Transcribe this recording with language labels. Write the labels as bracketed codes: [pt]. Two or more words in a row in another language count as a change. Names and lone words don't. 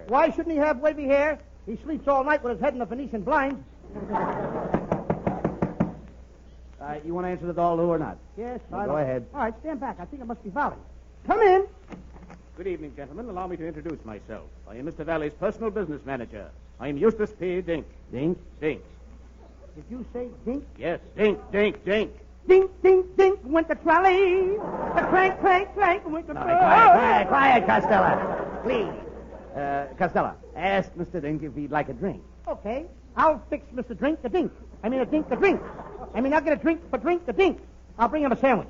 [en] Why shouldn't he have wavy hair? He sleeps all night with his head in the Venetian blinds. You want to answer the door, Lou, or not? Yes, Well, I go know. ahead. All right, stand back. I think it must be Valley. Come in. Good evening, gentlemen. Allow me to introduce myself. I am Mr. Valley's personal business manager. I am Eustace P. Dink. Dink? Dink. Did you say dink? Yes, Dink, Dink, Dink. Dink, dink, dink, went the trolley. The clank, clank, clank, went the... All right, quiet, Costello. Please. Costello, ask Mr. Dink if he'd like a drink. Okay, I'll fix Mr. Drink the Dink. I mean, a dink the drink. I mean, I'll get a drink for drink the dink. I'll bring him a sandwich.